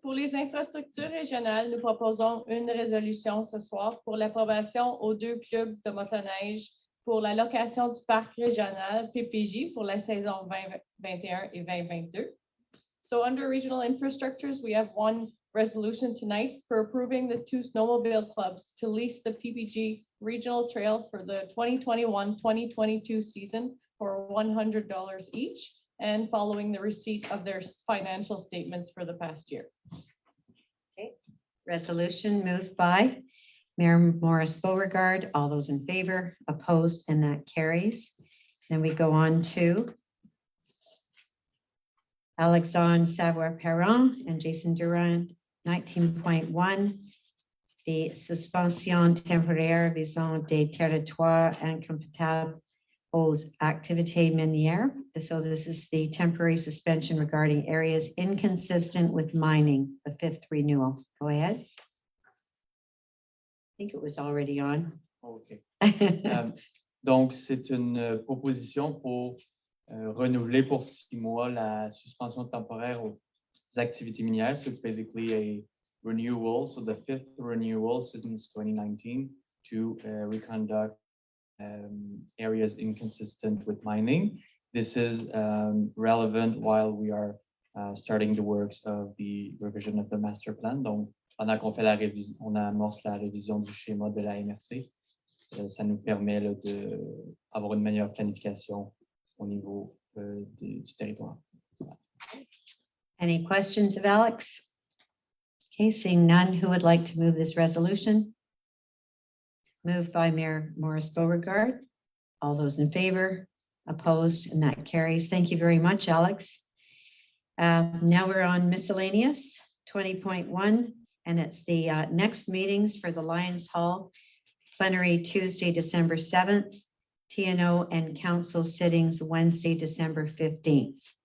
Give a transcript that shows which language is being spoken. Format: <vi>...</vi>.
<fr>Pour les infrastructures régionales, nous proposons une résolution ce soir pour l'approbation aux 2 clubs de motoneige pour la location du parc régional PPJ pour la saison 2021 et 2022.</fr> <en>So under regional infrastructures, we have one resolution tonight for approving the 2 snowmobile clubs to lease the PPG regional trail for the 2021-2022 season for $100 each, and following the receipt of their financial statements for the past year. Okay. Resolution moved by Mayor Morris Beauregard. All those in favor, opposed, and that carries. Then we go on to Alexandre Savoie-Perrin and Jason Durand.</en> <fr>19.1, the suspension temporaire visant des territoires incompatibles aux activités minières.</fr> <en>So this is the temporary suspension regarding areas inconsistent with mining, the 5th renewal. Go ahead. I think it was already on. OK.</en> <fr>Donc, c'est une proposition pour renouveler pour 6 mois la suspension temporaire aux activités minières.</fr> <en>So it's basically a renewal. So the 5th renewal since 2019 to reconduct areas inconsistent with mining. This is relevant while we are starting the works of the revision of the master plan.</en> <fr>Donc, pendant qu'on fait la révision, on amorce la révision du schéma de la MRC. Ça nous permet d'avoir une meilleure planification au niveau du territoire.</fr> <en>Any questions of Alex? Okay, seeing none, who would like to move this resolution? Moved by Mayor Morris Beauregard. All those in favor, opposed, and that carries. Thank you very much, Alex. Now we're on miscellaneous 20.1, and it's the next meetings for the Lions Hall plenary Tuesday, December 7th, TNO and council sittings Wednesday, December 15th.</en>